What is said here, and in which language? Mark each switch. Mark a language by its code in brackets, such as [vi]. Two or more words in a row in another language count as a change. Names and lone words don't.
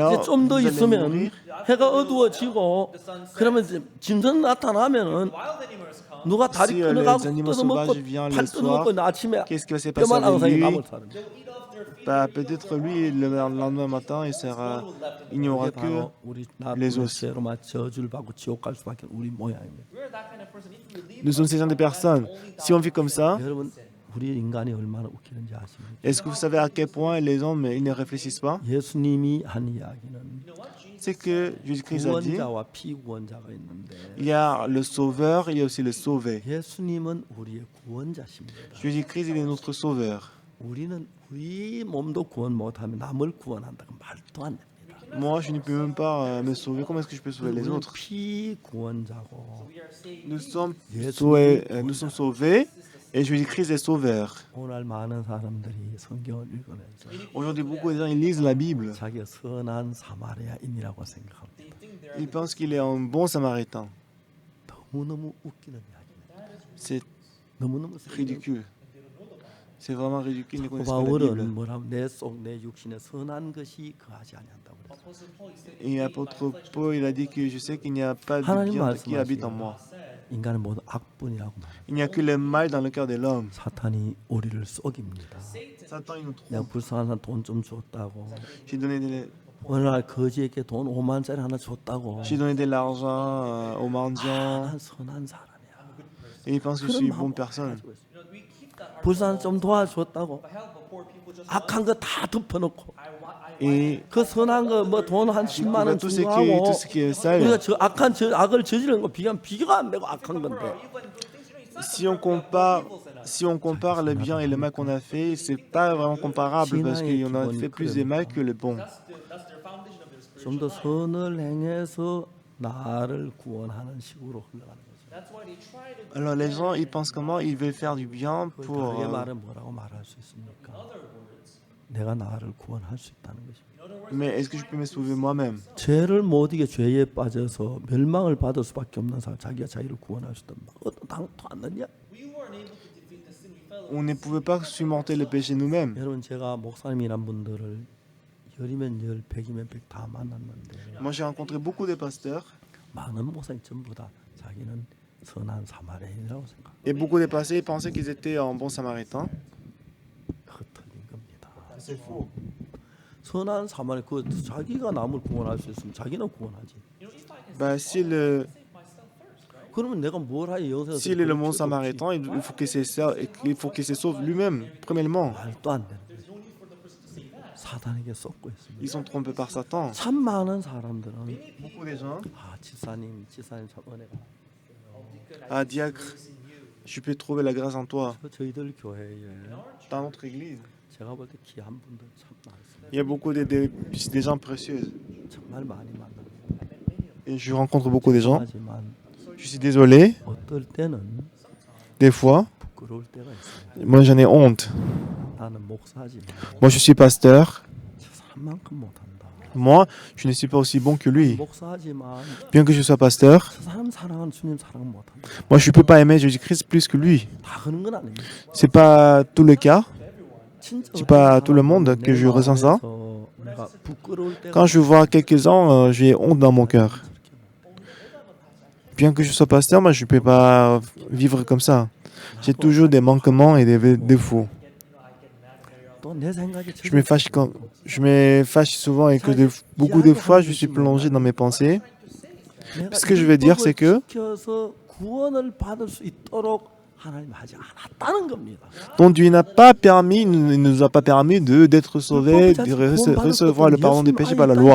[fr] Alors, [ko] 이제 좀 더 [fr] vous allez [ko] 있으면 [fr] mourir. [ko] 해가 어두워지고 그러면 이제 짐승 나타나면은 [en] Wild animals come. [ko] 누가 다리 [fr] Si, [ko] 끊어가고 [fr] les animaux [ko] 뜯어먹고 [fr] sauvages viennent [ko] 팔 [fr] le soir, [ko] 뜯어먹고 아침에 [fr] qu'est-ce qui va se passer [ko] 뼈만 [fr] avec [ko] 앙상에 [fr] lui? [ko] 남을 사람. [en] They'll eat off [fr] Peut-être lui, le lendemain matin, il n'y aura [ko] 그게 [fr] que [ko] 바로 우리 [fr] les [ko] 나쁜 [fr] os. [ko] 죄로만 저주를 받고 지옥 갈 수밖에 우리 모양입니다. [en] We're that kind of person. If we live [fr] Nous sommes ces genre de personnes. Si on vit comme ça, [ko] 여러분 우리 인간이 얼마나 웃기는지 아십니까? [fr] est-ce que vous savez à quel point les hommes ils ne réfléchissent pas? [ko] 예수님이 한 이야기는 [fr] C'est que Jésus-Christ a dit, [ko] 구원자와 피구원자가 있는데 [fr] il y a le sauveur, il y a aussi le sauvé. [ko] 예수님은 우리의 구원자십니다. [fr] Jésus-Christ, il est notre sauveur. [ko] 우리는 우리 몸도 구원 못하면 남을 구원한다고 말도 안 됩니다. [fr] Moi, je ne peux même pas me sauver. Comment est-ce que je peux sauver les [ko] 우리는 [fr] autres? [ko] 피구원자고 [en] we are saved. [fr] Nous sommes sauvés et Jésus-Christ est sauveur. [ko] 오늘 많은 사람들이 성경을 읽으면서 [fr] Aujourd'hui, beaucoup de gens ils lisent la Bible. [ko] 자기가 선한 사마리아인이라고 생각합니다. [en] They think they're [fr] Ils pensent qu'il est un bon samaritain. [ko] 너무너무 웃기는 이야기입니다. [fr] C'est [ko] 너무너무 [fr] ridicule. C'est vraiment ridicule. Ils ne connaissent pas la [ko] 바울은 [fr] Bible. [ko] 뭐라고 내 속 내 육신에 선한 것이 거하지 아니한다고 그랬어요. [en] Apostle Paul. He said, [fr] Et l'apôtre Paul, il a dit que je sais qu'il n'y a pas de [ko] 하나님 [fr] bien qui [ko] 말씀하시죠. [fr] habite en moi. [ko] 인간은 모두 악분이라고 말해요. [fr] Il n'y a que le mal dans le cœur de l'homme. [ko] 사탄이 우리를 속입니다. [fr] Satan, il nous [ko] 내가 [fr] trompe. [ko] 불쌍한 사람 돈 좀 줬다고 [fr] J'ai donné [ko] 어느 날 거지에게 돈 5만짜리 하나 줬다고 [fr] de l'argent aux mendiants. [ko] 난 선한 사람이야. [fr] Et ils pensent que je suis une bonne personne. [en] you know, we keep that [ko] 불쌍한 좀 도와줬다고 [en] help of poor people just [ko] 악한 거 다 덮어놓고 [fr] Et [ko] 그 선한 거 뭐 돈 한 10만 원 [fr] tout [ko] 주고 [fr] ce qui, [ko] 하고 [fr] tout ce qui est sale. [ko] 우리가 저 악한 저 악을 저지르는 거 비교가 안 되고 악한 건데 [fr] Si on compare le bien et le mal qu'on a fait, c'est pas vraiment comparable parce qu'on a fait plus de mal que le bon. [en] that's their foundation of their spirit. [ko] 좀 더 선을 행해서 나를 구원하는 식으로 흘러가는 거죠. [en] That's why they try to [fr] Alors les gens, ils pensent comment ils veulent faire du bien [ko] 그 [fr] pour... [ko] 다르게 말은 뭐라고 말할 수 있습니까? 내가 나를 구원할 수 있다는 것입니다. [fr] Mais est-ce que je peux me sauver moi-même? [ko] 죄를 못 이겨 죄에 빠져서 멸망을 받을 수밖에 없는 사람, 자기가 자기를 구원할 수 있다. 어떤 당도 안 넣냐? [en] we weren't able to defeat the sin we fell [fr] On ne pouvait pas surmonter le péché nous-mêmes. [ko] 여러분 제가 목사님이란 분들을 열이면 열, 백이면 백 다 만났는데 [fr] Moi, j'ai rencontré beaucoup de pasteurs [ko] 많은 목사님 전부 다 자기는 선한 사마리아인이라고 생각. [fr] et beaucoup de pasteurs ils pensaient qu'ils étaient un bon samaritain. [ko] 그 틀린 겁니다. [fr] C'est faux. [ko] 선한 사마리 그 자기가 남을 구원할 수 있으면 자기는 구원하지. 그러면 내가 뭘 하여 여기서 [fr] S'il est le bon samaritain, il faut qu'il se sauve lui-même, premièrement. [ko] 말도 안 되는 거예요. 사단에게 쏟고 있습니다. [fr] Ils sont trompés par Satan. [ko] 참 많은 사람들은 [fr] Beaucoup de gens, [ko] 지사님 참 은혜가 [fr] diacre, je peux trouver la grâce en toi. [ko] 저희들 교회에 [fr] Dans notre église, [ko] 제가 볼 때 귀한 분들 참 많습니다. [fr] il y a beaucoup de gens précieux. [ko] 정말 많이 만납니다. [fr] Et je rencontre beaucoup de gens. [ko] 하지만 [fr] Je suis désolé, [ko] 어떨 때는 [fr] des fois, [ko] 부끄러울 때가 있어요. [fr] moi j'en ai honte. [ko] 나는 목사지만 [fr] Moi je suis pasteur. [ko] 저 사람만큼 못한다. [fr] Moi, je ne suis pas aussi bon que lui. [ko] 목사지만 [fr] Bien que je sois pasteur, [ko] 저 사람 사랑하는 주님 사랑 못한다. [fr] moi je ne peux pas aimer Jésus-Christ plus que lui. [ko] 다 그런 건 아닙니다. [fr] C'est pas tout le cas. [ko] 진짜 [fr] C'est pas tout le monde que je ressens ça. [ko] 내가 부끄러울 때가 [fr] Quand je vois quelques-uns, j'ai honte dans mon cœur. Bien que je sois pasteur, moi je ne peux pas vivre comme ça. J'ai toujours des manquements et des défauts. [ko] 또내 생각에 [fr] Je me fâche souvent et que beaucoup de fois je suis plongé dans mes pensées. Ce que je veux dire, c'est que [ko] 구원을 받을 수 있도록 하나님 하지 않았다는 겁니다. [fr] ton Dieu n'a pas permis, il ne nous a pas permis d'être sauvés, de recevoir le pardon des péchés par la loi.